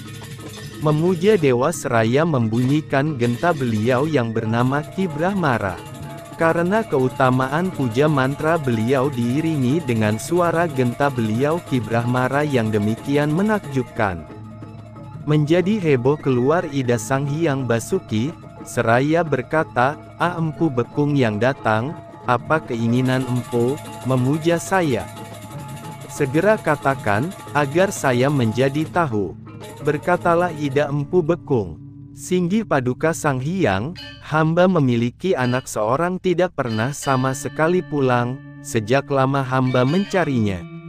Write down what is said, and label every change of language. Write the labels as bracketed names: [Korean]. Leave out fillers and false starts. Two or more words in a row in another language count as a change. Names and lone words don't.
[Indonesian] Memuja dewa seraya membunyikan genta beliau yang bernama Ki Brahmara. Karena keutamaan puja mantra beliau diiringi dengan suara genta beliau Ki Brahmara yang demikian menakjubkan. Menjadi heboh keluar Ida Sang Hyang Basuki, seraya berkata, "Ah Empu Bekung yang datang, apa keinginan Empu, memuja saya? Segera katakan, agar saya menjadi tahu." Berkatalah Ida Empu Bekung, "Singgi Paduka Sang Hyang, hamba memiliki anak seorang tidak pernah sama sekali pulang, sejak lama hamba mencarinya.